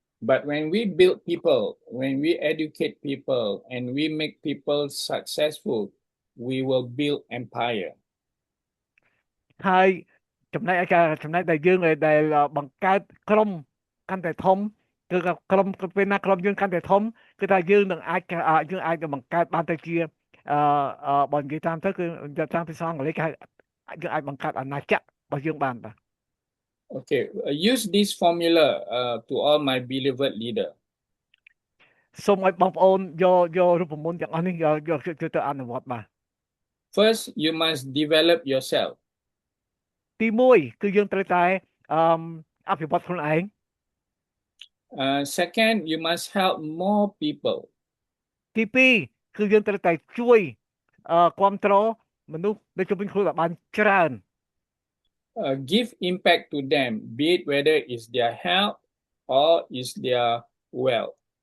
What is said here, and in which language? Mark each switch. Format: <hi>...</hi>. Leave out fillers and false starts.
<en>But when we build people, when we educate people and we make people successful, we will build empire.</en> <km>ហើយចំណែកដែលយើងដែលបង្កើតក្រុមកាន់តែធំគឺក្រុមពេលណាក្រុមយើងកាន់តែធំគឺថាយើងនឹងអាចបង្កើតបានទៅជាបើនិយាយតាមទៅគឺតាមភាសាអង់គ្លេសគេយើងអាចបង្កើតអាណាចក្ររបស់យើងបានបាទ</km> <en>Okay, use this formula to all my beloved leader.</en> <km>សូមឲ្យបងប្អូនយករូបមន្តទាំងអស់នេះយកទៅអនុវត្តបាទ</km> <en>First, you must develop yourself.</en> <km>ទី1គឺយើងត្រូវតែអភិវឌ្ឍខ្លួនឯង</km> <en>Second, you must help more people.</en> <km>ទី2គឺយើងត្រូវតែជួយគ្រប់គ្រងមនុស្សនៅជុំវិញខ្លួនឲ្យបានច្រើន</km> <en>Give impact to them, be it whether it's their health or is their wealth.</en>